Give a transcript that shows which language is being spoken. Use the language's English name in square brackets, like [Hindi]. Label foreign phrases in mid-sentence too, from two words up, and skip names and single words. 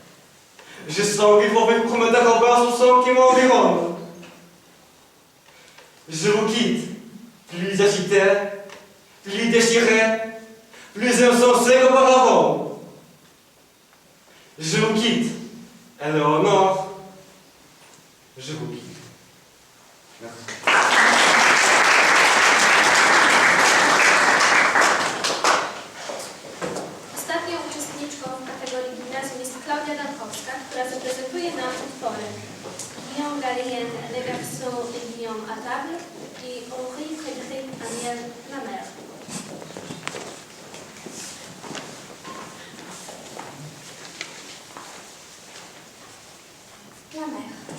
[French] Je sens qu'il faut vite pour me dérober au soupçon qui m'environne. Je vous quitte, plus agité, plus déchiré, plus insensé qu'auparavant. Je vous quitte, Éléonore, je vous quitte. Merci. [Polish] Ostatnią uczestniczką w kategorii gimnazjum jest Klaudia Dankowska, która zaprezentuje nam utwory Guillaume Gallienne, Les garçons et Guillaume à table i Henri Frédéric Amiel, La mer. [French] La mer.